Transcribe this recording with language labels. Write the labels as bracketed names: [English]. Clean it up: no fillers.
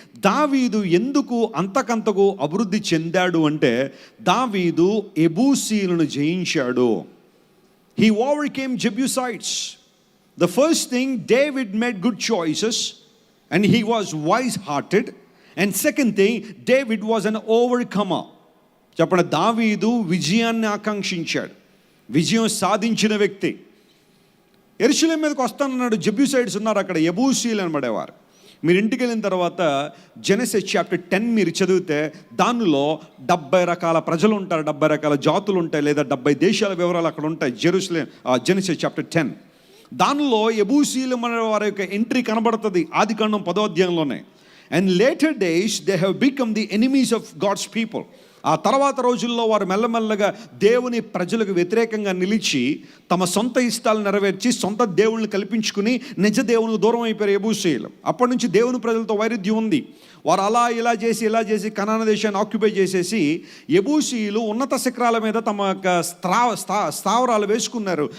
[Telugu] దావీదు ఎందుకు అంతకంతకు అభివృద్ధి చెందాడు అంటే, దావీదు ఎబూసీలను జయించాడు. [English] He overcame Jebusites. The first thing, David made good choices and he was wise hearted. And second thing, David was an overcomer. [Telugu] చెప్పండి, దావీదు విజయాన్ని ఆకాంక్షించాడు, విజయం సాధించిన వ్యక్తి. యెరూషలేము మీదకి వస్తానన్నాడు. జెబ్యూసైడ్స్ ఉన్నారు అక్కడ, యెబూసీలు అనబడేవారు. మీరు ఇంటికి వెళ్ళిన తర్వాత జెనసిస్ చాప్టర్ 10 మీరు చదివితే దానిలో 70 రకాల ప్రజలు ఉంటారు, 70 రకాల జాతులు ఉంటాయి, లేదా 70 దేశాల వివరాలు అక్కడ ఉంటాయి. జెనసిస్ చాప్టర్ 10 దానిలో యెబూసీలు అనే వారి యొక్క ఎంట్రీ కనబడుతుంది ఆదికాండం 10వ అధ్యాయంలోనే. [English] And later days they have become the enemies of God's people. [Telugu] ఆ తర్వాత రోజుల్లో వారు మెల్లమెల్లగా దేవుని ప్రజలకు వ్యతిరేకంగా నిలిచి తమ సొంత ఇష్టాలు నెరవేర్చి సొంత దేవుళ్ళని కల్పించుకుని నిజ దేవునికి దూరం అయిపోయారు యెబూసీయులు. అప్పటి నుంచి దేవుని ప్రజలతో వైరుధ్యం ఉంది. వారు ఇలా చేసి కనాన దేశాన్ని ఆక్యుపై చేసేసి యెబూసీయులు ఉన్నత శిఖరాల మీద తమ యొక్క స్థావరాలు వేసుకున్నారు.